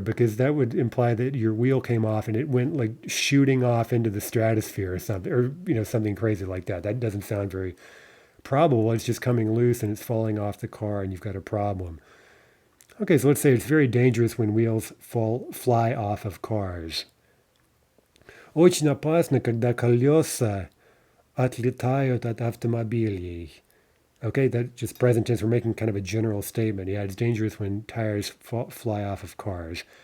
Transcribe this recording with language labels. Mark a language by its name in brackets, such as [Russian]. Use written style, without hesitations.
[English] Because that would imply that your wheel came off and it went like shooting off into the stratosphere or something, or something crazy like that. That doesn't sound very probable. It's just coming loose and it's falling off the car and you've got a problem. Okay, so let's say it's very dangerous when wheels fly off of cars. [Russian] Очень опасно, когда колеса отлетают от автомобилей. [English] Okay, that just present tense. We're making kind of a general statement. Yeah, it's dangerous when tires fly off of cars.